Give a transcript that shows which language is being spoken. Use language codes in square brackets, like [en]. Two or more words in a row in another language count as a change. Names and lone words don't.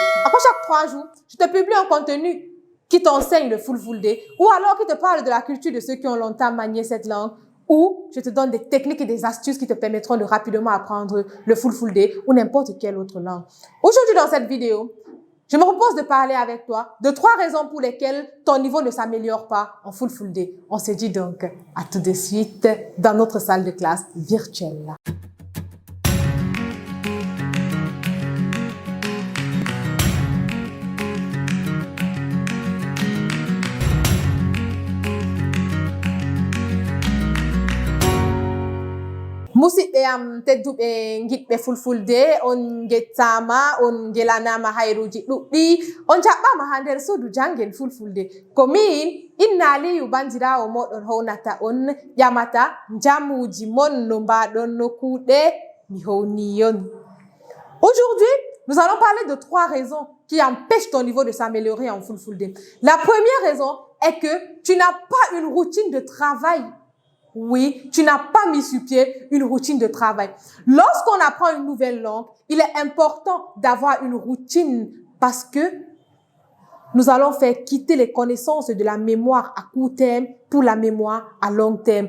[fr] Après chaque 3 jours, je te publie un contenu qui t'enseigne le Fulfulde ou alors qui te parle de la culture de ceux qui ont longtemps manié cette langue, ou je te donne des techniques et des astuces qui te permettront de rapidement apprendre le Fulfulde ou n'importe quelle autre langue. Aujourd'hui, dans cette vidéo, je me propose de parler avec toi de 3 raisons pour lesquelles ton niveau ne s'améliore pas en Fulfulde. On se dit donc à tout de suite dans notre salle de classe virtuelle. [ff] Musidɓe am tedduɓe giɗɓe Fulfulde, on gettama, on gelanama hayruji ɗuɗɗi, on jaɓɓama ha nder suudu jangel Fulfulde. Ko min Inna Aliyu bandirawo moɗon hownata on ƴamata jamuji mon no mbaɗon no kuuɗe mi howniyon. [fr] Aujourd'hui, nous allons parler de 3 raisons qui empêchent ton niveau de s'améliorer en Fulfulde. La première raison est que tu n'as pas une routine de travail. Oui, tu n'as pas mis sur pied une routine de travail. Lorsqu'on apprend une nouvelle langue, il est important d'avoir une routine parce que nous allons faire quitter les connaissances de la mémoire à court terme pour la mémoire à long terme.